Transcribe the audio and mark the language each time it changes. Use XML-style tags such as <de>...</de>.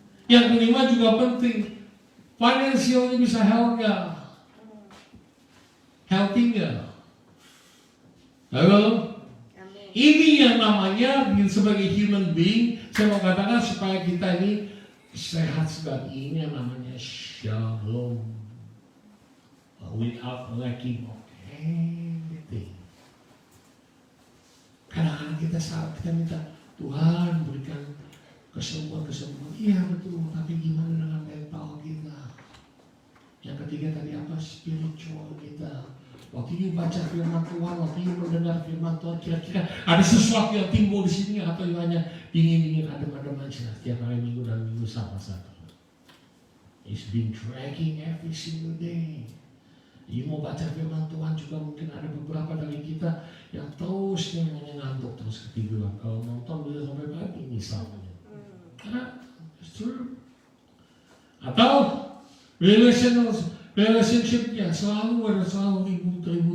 <id>Yang kelima juga penting, financialnya bisa health enggak? Healthy enggak? Halo? Ini yang namanya sebagai human being, saya mau katakan supaya kita ini sehat sebagai ini yang namanya shalom.</id> <en>Without lacking of anything.</en> <id>Kadang-kadang kita minta Tuhan berikan kesembuhan. Iya betul, tapi gimana dengan mental kita? Yang ketiga tadi apa? Spiritual kita. Waktu you baca firman Tuhan, waktu you mendengar firman Tuhan, kira-kira ada sesuatu yang timbul di sini atau you hanya dingin-dingin adem-adem aja setiap hari minggu dan minggu sama-sama.</id> <en>It's been dragging every single day.</en> <id>You mau baca firman Tuhan juga mungkin ada beberapa dari kita yang terus ngantuk terus ketiduran. Kalau nonton bisa sampai pagi misalnya. Karena</id> <en>it's true.</en> <id>Atau relationship-nya selalu ribut.</id>